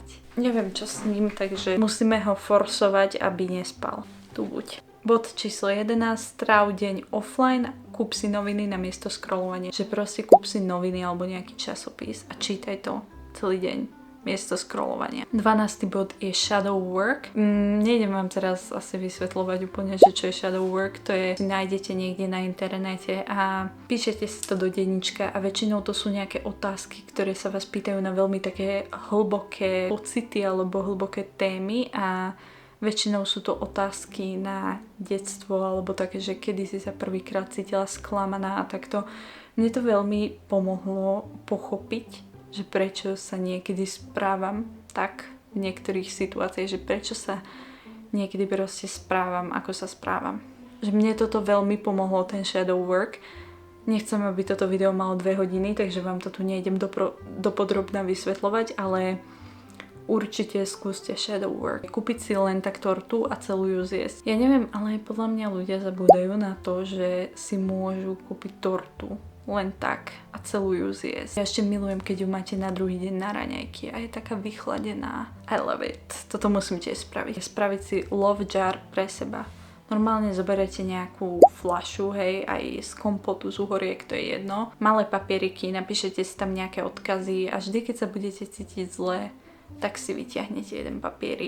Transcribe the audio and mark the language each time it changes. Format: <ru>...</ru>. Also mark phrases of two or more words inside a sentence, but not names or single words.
<sk>Neviem čo s ním, takže musíme ho forsovať, aby nespal. Tu buď. Bod číslo 11. Stráv deň offline, kúp si noviny na miesto scrollovania. Že proste kúp si noviny alebo nejaký časopis a čítaj to celý deň. Miesto scrollovania. 12. bod je</sk> <en>shadow work.</en> <sk>Nejdem vám teraz asi vysvetľovať úplne, že čo je</sk> <en>shadow work.</en> <sk>To je, si nájdete niekde na internete a píšete si to do denníčka a väčšinou to sú nejaké otázky, ktoré sa vás pýtajú na veľmi také hlboké pocity alebo hlboké témy a väčšinou sú to otázky na detstvo alebo také, že kedy si sa prvýkrát cítila sklamaná a takto. Mne to veľmi pomohlo pochopiť, že prečo sa niekedy správam tak v niektorých situáciách, že prečo sa niekedy proste správam, ako sa správam. Že mne toto veľmi pomohlo, ten</sk> <en>shadow work.</en> <sk>Nechcem, aby toto video malo 2 hodiny, takže vám to tu nejdem dopodrobna vysvetľovať, ale určite skúste</sk> <en>shadow work.</en> <sk>Kúpiť si len tak tortu a celú ju zjesť. Ja neviem, ale podľa mňa ľudia zabúdajú na to, že si môžu kúpiť tortu len tak a celú ju zjesť. Ja ešte milujem, keď ju máte na druhý deň na raňajky a je taká vychladená.</sk> <en>I love it.</en> <sk>Toto musím tiež spraviť. Spraviť si</sk> <en>love jar</en> <sk>pre seba. Normálne zoberete nejakú fľašu, hej, aj z kompotu, z uhoriek, to je jedno. Malé papieriky, napíšete si tam nejaké odkazy a vždy, keď sa budete cítiť zle, tak si vyťahnete jeden papierik.</sk>